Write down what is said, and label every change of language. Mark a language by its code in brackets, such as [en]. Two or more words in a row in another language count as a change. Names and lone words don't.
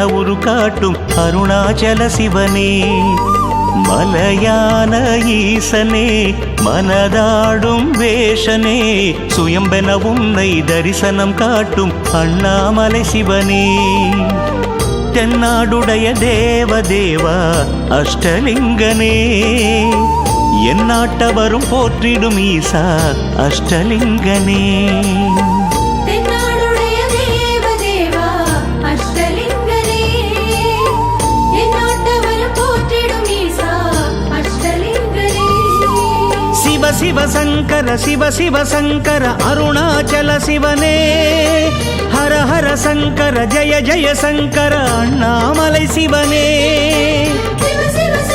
[ta] உரு காட்டும் அருணாச்சல சிவனே மலையான ஈசனே மனதாடும் வேஷனே சுயம்பென உன்னை தரிசனம் காட்டும் அண்ணாமலை சிவனே தென்னாடுடைய தேவ தேவா அஷ்டலிங்கனே எந்நாட்டவரும் போற்றிடும் ஈசா அஷ்டலிங்கனே தென்னாடுடைய தேவ தேவா அஷ்டலிங்கனே எந்நாட்டவரும் போற்றிடும் ஈசா அஷ்டலிங்கனே [hi] शिव शिव शंकर [ta] அருணாச்சல சிவனே [hi] हर हर शंकर जय जय शंकर [ta] அண்ணாமலை சிவனே [hi] शिव शिव